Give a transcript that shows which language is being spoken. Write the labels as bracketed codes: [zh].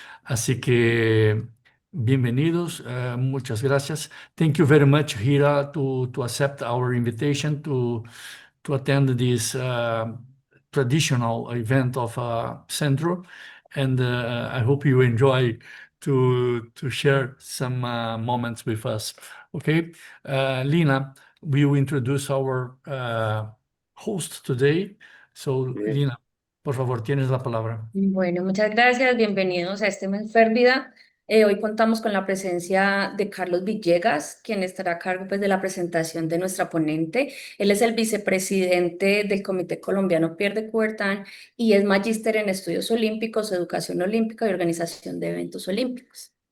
[es] Así que bienvenidos, muchas gracias. [en] Thank you very much, Hira, to accept our invitation to attend this traditional event of Centro, and I hope you enjoy to share some moments with us. Okay, Lina, we will introduce our host today. So, [es] Bien. Lina, por favor, tienes la palabra. Bueno, muchas gracias, bienvenidos a este mes Fervida. Hoy contamos con la presencia de Carlos Villegas, quien estará a cargo pues, de la presentación de nuestra ponente. Él es el vicepresidente del Comité Colombiano Pierre de Coubertin y es magíster en estudios olímpicos, educación olímpica y organización de eventos olímpicos.